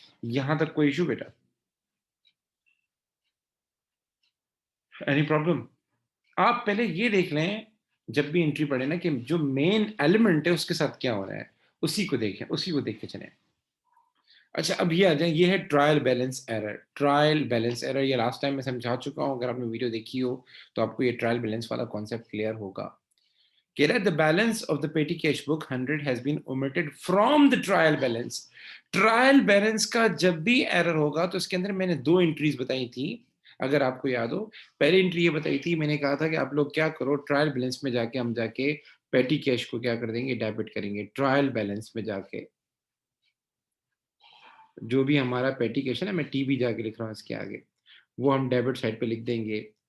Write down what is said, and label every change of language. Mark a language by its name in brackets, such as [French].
[Urdu] یہاں تک کوئی ایشو بیٹا, [English] Any problem? [Urdu] آپ پہلے یہ دیکھ لیں جب بھی انٹری پڑے نا کہ جو مین ایلیمنٹ ہے اس کے ساتھ کیا ہو رہا ہے, اسی کو دیکھیں, اسی کو دیکھ کے چلیں. اچھا, اب یہ آ جائیں, یہ ہے trial balance error. Trial balance error یہ لاسٹ ٹائم میں سمجھا چکا ہوں, اگر آپ نے ویڈیو دیکھی ہو تو آپ کو یہ ٹرائل بیلنس والا کانسیپٹ کلیئر ہوگا. کہہ رہا ہے [English] the balance of the petty cash book 100 has been omitted from the trial balance. [Urdu] Trial balance کا جب بھی ایرر ہوگا تو اس کے اندر میں نے دو انٹریز بتائی تھی, اگر آپ کو یاد ہو. پہلی انٹری یہ بتائی تھی, میں نے کہا تھا کہ آپ لوگ کیا کرو, ٹرائل بیلنس میں جا کے ہم جا کے پیٹی کیش کو کیا کر دیں گے, ڈیبٹ کریں گے. ٹرائل بیلنس میں جا کے جو بھی ہمارا پیٹی کیش ہے نا, میں ٹی بی جا کے لکھ رہا ہوں اس کے آگے, وہ ہم ڈیبٹ سائڈ پہ لکھ دیں گے.